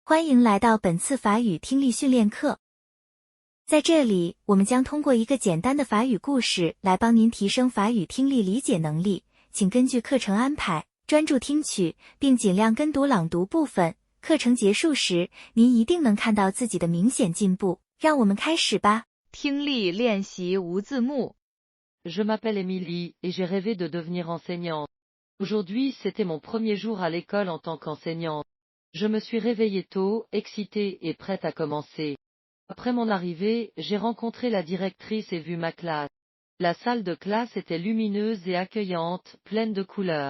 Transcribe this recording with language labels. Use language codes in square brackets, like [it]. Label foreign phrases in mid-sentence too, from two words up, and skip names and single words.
[zh] 欢迎来到本次法语听力训练课。在这里，我们将通过一个简单的法语故事来帮您提升法语听力理解能力，请根据课程安排，专注听取，并尽量跟读朗读部分。课程结束时，您一定能看到自己的明显进步。让我们开始吧。听力练习无字幕。 [fr] Je m'appelle Émilie et j'ai rêvé de devenir enseignante. Aujourd'hui, c'était mon premier jour à l'école en tant qu'enseignante. Je me suis réveillée tôt, excitée et prête à commencer. Après mon arrivée, j'ai rencontré la directrice et vu ma classe. La salle de classe était lumineuse et accueillante, pleine de couleurs.